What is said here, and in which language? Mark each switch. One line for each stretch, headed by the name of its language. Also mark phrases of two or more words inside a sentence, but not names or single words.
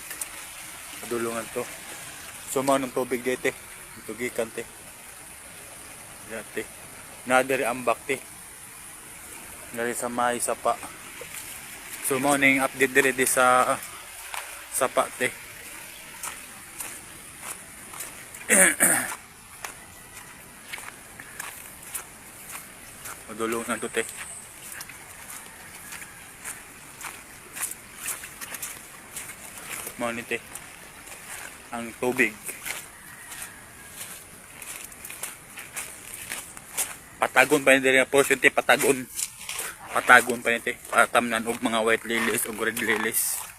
Cebuano: Padulungan to. So mao ng tubig te. Ito gikan te. Dati. Nadiri ambak te. Dari sa may sapa. So mao ning update dire sa sapa te. Madulong na to te. Mao ni te ang tubig. Patagon pa ni dire portion te patagon. Patagon pa ni te para tamnan og mga white lilies ug red lilies.